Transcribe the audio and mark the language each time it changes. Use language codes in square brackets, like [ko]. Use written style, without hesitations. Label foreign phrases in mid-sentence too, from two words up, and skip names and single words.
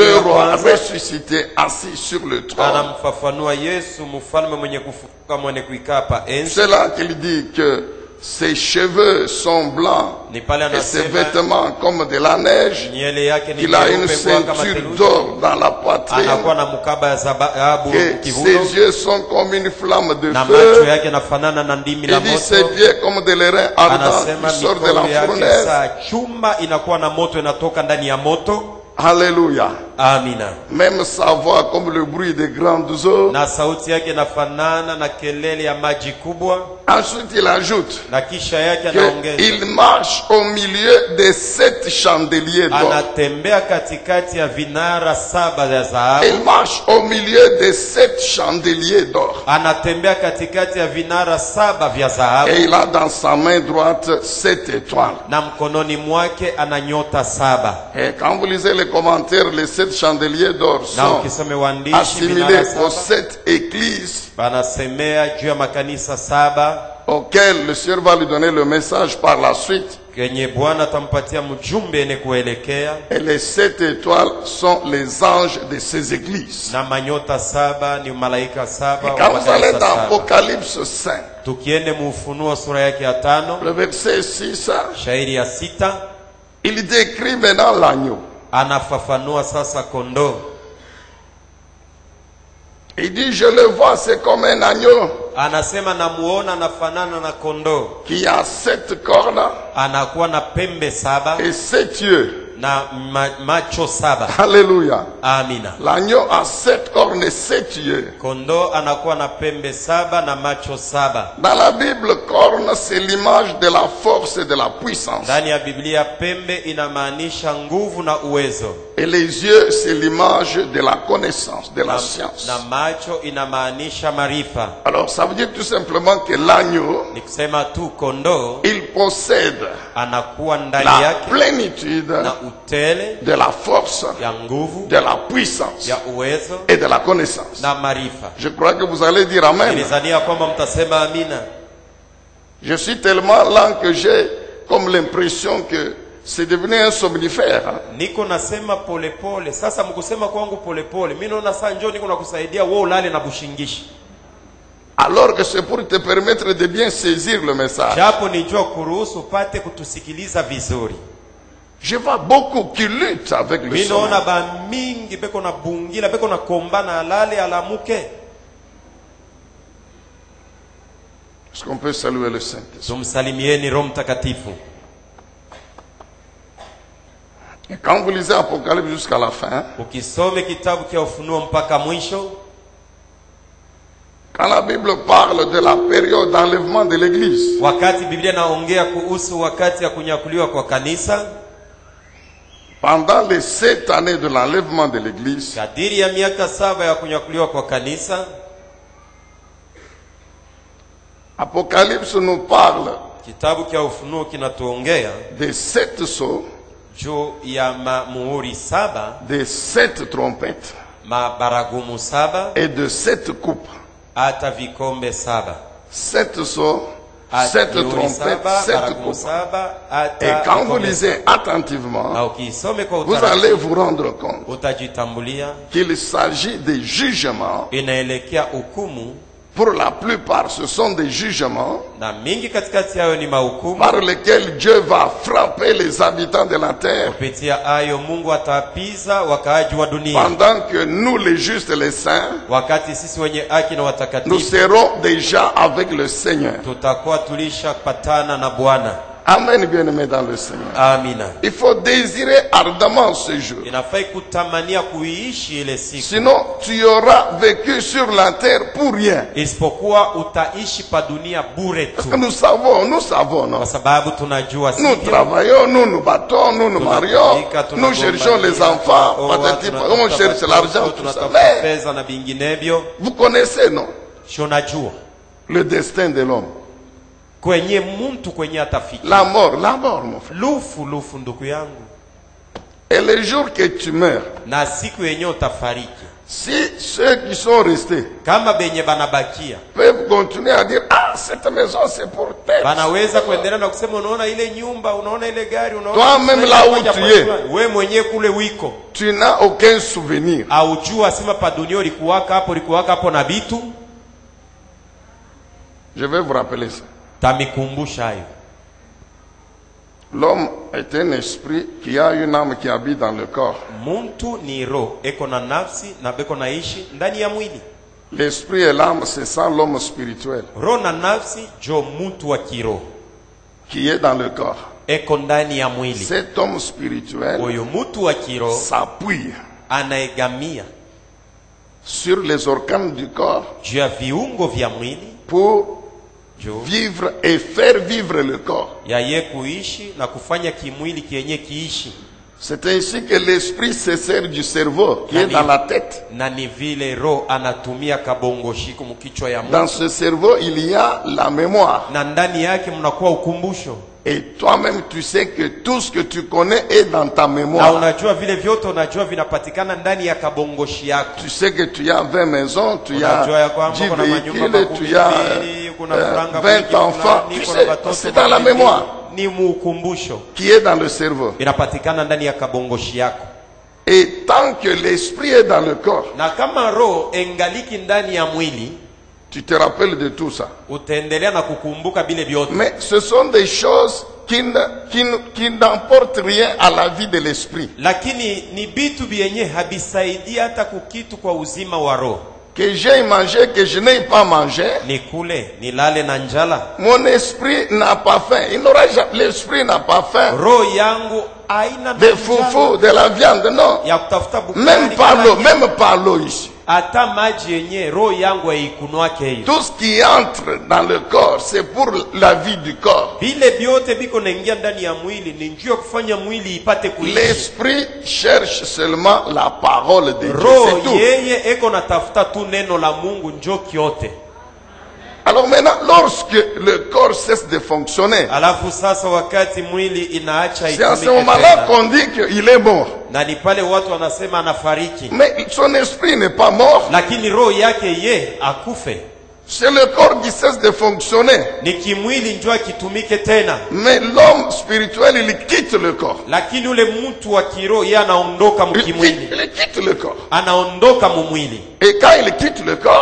[fr] le [sw] ya [fr] roi [sw] kwanza [fr] ressuscité assis sur le trône. [sw] anamfafanua Yesu mfalme mwenye kufufuka mwenye kuikaa pa enzi. [fr] C'est là qu'il dit que ses cheveux sont blancs [sw] Ni pale [fr] et ses [sw] anasema [fr] vêtements comme de la neige, [sw] nywele yake ni [fr] qu'il a une [sw] nyeupe kwa kama [fr] ceinture [sw] theluji, [fr] d'or dans la poitrine, [sw] anakuwa na mkaba ya dhahabu [fr] que [sw] kivuno, [fr] ses yeux sont comme une flamme de [sw] na macho [fr] feu. [sw] yake nafanana na ndimi la [fr] Il dit ses [sw] moto. [fr] pieds comme des lérins ardents [sw] Anasema [fr] qui sortent de la [sw] mikono yake [fr] fournaise. [sw] saa chuma inakuwa na moto inatoka ndani ya moto. [fr] Alléluia. [sw] Amina. [fr] Même sa voix comme le bruit des grandes eaux. [sw] Na sauti yake inafanana na kelele ya maji kubwa. [fr] Ensuite il ajoute [sw] Na kisha yake anaongeza, [fr] qu'il marche au milieu des 7 chandeliers d'or. [sw] anatembea katikati ya vinara 7 vya dhahabu. [fr] Il marche au milieu des 7 chandeliers d'or. [sw] Anatembea katikati ya vinara 7 vya dhahabu. [fr] Et il a dans sa main droite 7 étoiles. [sw] Na mkononi mwake ana nyota 7. [fr] Et quand vous lisez les commentaires, les 7 chandeliers d'or [sw] Na [fr] sont [sw] ukisome waandishi [fr] assimilés [sw] vinara [fr] aux [sw] 7 [fr] 7 églises [sw] banasemea juu ya makanisa 7 [fr] auxquelles le Seigneur va lui donner le message par la suite. [sw] kenye Bwana atampatia mjumbe ene kuelekea. [fr] Et les 7 étoiles sont les anges de ces églises. [sw] Na manyota 7 ni malaika 7 [fr] Et [sw] wa [fr] quand vous allez [sw] makanisa [fr] dans [sw] 7. [fr] Apocalypse 5, [sw] Tukiende mufunuo sura yake ya 5 [fr] le verset 6, [sw] shairi ya 6 [fr] il décrit maintenant l'agneau. [sw] anafafanua sasa kondoo. [fr] Il dit, je le vois, c'est comme un agneau [sw] Anasema namuona anafanana na kondoo, [fr] qui a 7 cornes [sw] anakuwa na pembe 7 [fr] et 7 yeux. [sw] na macho 7. [fr] Alléluia. [sw] Amina. [fr] L'agneau a 7 cornes et 7 yeux. [sw] Kondoo anakuwa na pembe 7 na macho 7. [fr] Dans la Bible, corne, c'est l'image de la force et de la puissance. [sw] Ndani ya Biblia pembe inamaanisha nguvu na uwezo. [fr] Et les yeux, c'est l'image de la connaissance, de la science. [sw] Na macho inamaanisha maarifa. [fr] Alors, ça veut dire tout simplement que l'agneau, [sw] Ni kusema tu kondoo [fr] il possède [sw] anakuwa ndani [fr] la [sw] yake [fr] plénitude [sw] na utele [fr] de la force, [sw] ya nguvu, [fr] de la puissance [sw] ya uwezo [fr] et de la connaissance. [sw] na maarifa. [fr] Je crois que vous allez dire Amen. [sw] Nilizania kwamba mtasema amina. [fr] Je suis tellement lent que j'ai comme l'impression que c'est devenu un somnifère. [sw] Niko nasema pole pole. Sasa mkusema kwangu pole pole, mimi naona saa njoo niko nakusaidia wewe ulale na bushingishi. [fr] Alors que c'est pour te permettre de bien saisir le message. [sw] Japo nijua kuruhusu pate kutusikiliza vizuri. [fr] Je vois beaucoup qui luttent avec le [sw] Mimi [fr] sommeil. [sw] naona ba mingi beko na bungila, beko na kombana alale alamuke. [fr] Est-ce qu'on peut saluer le Saint-Esprit? [sw] Tumsalimieni Roho Mtakatifu. [fr] Et quand vous lisez Apocalypse jusqu'à la fin, [sw] Ukisome kitabu cha Ufunuo mpaka mwisho, [fr] quand la Bible parle de la période d'enlèvement de l'Église, [sw] wakati Biblia naongea kuhusu wakati ya kunyakuliwa kwa kanisa, [fr] pendant les 7 années de l'enlèvement de l'Église, [sw] kadiri ya miaka 7 ya kunyakuliwa kwa kanisa, [fr] Apocalypse nous parle [sw] kitabu cha Ufunuo kinatuongea [fr] des 7 sceaux, [sw] juu ya muhuri 7, [fr] des 7 trompettes [sw] mabaragumu 7, [fr] et de 7 coupes. [sw] hata vikombe 7. [fr] 7 sceaux, 7 trompettes, 7 coupes. Et quand vous lisez attentivement, [sw] Na ukisome kwa [fr] vous allez [sw] utaratibu [fr] vous rendre compte [sw] utajitambulia [fr] qu'il s'agit des jugements. [sw] inaelekea hukumu, [fr] Pour la plupart, ce sont des jugements [sw] na mingi katikati yayo ni mahukumu. [fr] par lesquels Dieu va frapper les habitants de la terre, [sw] Kupitia ayo Mungu atapiza wakaaji wa dunia, [fr] pendant que nous, les justes et les saints, [sw] wakati sisi wenye haki na [fr] nous [sw] watakatifu [fr] serons déjà avec le Seigneur. [sw] tutakuwa tulisha patana na Bwana. [fr] Amen, bien-aimés dans le Seigneur. [sw] Amina. [fr] Il faut désirer ardemment ce jour. [sw] Inafai kutamania kuiishi ile siku, [fr] Sinon, tu auras vécu sur la terre pour rien. [sw] isipokuwa utaishi pa dunia bure tu, [fr] Parce que nous savons, non? [sw] kwa sababu tunajua [fr] Nous [sw] sivyo. [fr] travaillons, nous nous battons, nous nous marions, nous cherchons les enfants, patati, on cherche l'argent, tout ça. Mais [sw] pesa na vinginevyo. [fr] vous connaissez, non? [sw] Unajua [fr] Le destin de l'homme. [sw] kwenye mtu kwenye atafika [fr] La mort, mon frère. [sw] lufu ndugu yangu, [fr] Et le jour que tu meurs, [sw] na siku yenye utafariki, [fr] si ceux qui sont restés [sw] kama benye banabakia [fr] peuvent continuer à dire, ah, cette maison c'est pour tel. [sw] banaweza kuendelea na kusema unaona ile nyumba, unaona ile gari, unaona [fr] Toi-même là où tu es, [sw] wewe mwenyewe kule wiko [fr] tu n'as aucun souvenir. [sw] aujua sema pa dunia ulikuwaka hapo na bitu. [fr] Je vais vous rappeler ça. [sw] Tamikumbusha hayo. [fr] L'homme est un esprit qui a une âme qui habite dans le corps. [sw] Muntu ni roho, eko na nafsi na beko naishi ndani ya mwili. [fr] L'esprit et l'âme, c'est ça l'homme spirituel [sw] Roho na nafsi jo mtu wa kiroho [fr] qui est dans le corps. [sw] eko ndani ya mwili. [fr] Cet homme spirituel [sw] Oyo mutu wa kiroho [fr] s'appuie [sw] anaegamia [fr] sur les organes du corps [sw] juu ya viungo vya mwili [fr] pour [sw] juu [fr] vivre et faire vivre le corps. [sw] ya ye kuishi na kufanya kimwili kienye kiishi. [fr] C'est ainsi que l'esprit se sert du cerveau qui est dans la tête. [sw] Na ni vile roho anatumia kabongoshiko mkichwa ya [fr] Dans [sw] mtu. [fr] ce cerveau, il y a la mémoire. [sw] Na ndani yake mnakuwa ukumbusho. [fr] Et toi-même, tu sais que tout ce que tu connais est dans ta [sw] Na [fr] mémoire. [sw] unajua vile vyote unajua vinapatikana ndani ya kabongoshi yako. [fr] Tu sais que tu as 20 maisons, tu [sw] Unajua ya [fr] as [sw] kwamba 10 kuna manyumba [fr] véhicules, tu as [sw] makumi, kuna franga [fr] 20 enfants. [sw] fulani, [fr] Tu [sw] kuna [fr] sais, [sw] watoto [fr] c'est dans la [sw] makumi. [fr] mémoire [sw] Ni muukumbusho. [fr] qui est dans le cerveau. [sw] Inapatikana ndani ya kabongoshi yako. [fr] Et tant que l'esprit est dans le corps, [sw] Na kama roho engaliki ndani ya mwili, [fr] tu te rappelles de tout ça. [sw] utaendelea na kukumbuka bile vyote. [fr] Mais ce sont des choses qui n'apportent rien à la vie de l'esprit. [sw] Lakini ni bitu vyenye habisaidi hata kukitu kwa uzima wa roho. [fr] Que j'ai mangé, que je n'ai pas mangé, [sw] Ni kule, ni lale na njala. [fr] mon esprit n'a pas faim. Il n'aura jamais, l'esprit n'a pas faim. [sw] Roho yangu haina [fr] Des foufous, de la viande, non. [sw] ya kutafuta bukari. [fr] Même par l'eau ici. [sw] Hata maji yenye roho yangu haikunwake hiyo. [fr] Tout ce qui entre dans le corps, c'est pour la vie du corps. [sw] Vile vyote biko naingia ndani ya mwili ni njia kufanya mwili ipate kuishi. [fr] L'esprit cherche seulement la parole de Dieu. [sw] Roho [fr] C'est tout. [sw] yeye eko natafuta tu neno la Mungu njo kyote. [fr] Alors maintenant, lorsque le corps cesse de fonctionner, [sw] Alafu sasa wakati mwili inaacha [fr] c'est à ce [sw] itumike [fr] moment-là [sw] tena. [fr] qu'on dit qu'il est mort. [sw] Na ni pale watu wanasema anafariki. [fr] Mais son esprit n'est pas mort. [sw] Lakini roho yake ye akufe. [fr] C'est le corps qui cesse de fonctionner. [sw] Ni kimwili njo akitumike tena. [fr] Mais l'homme spirituel, il quitte le corps. [sw] Lakini ule mtu wa kiroho ye anaondoka mkimwili. [fr] Il quitte le corps. [sw] Anaondoka mumwili. [fr] Et quand il quitte le corps,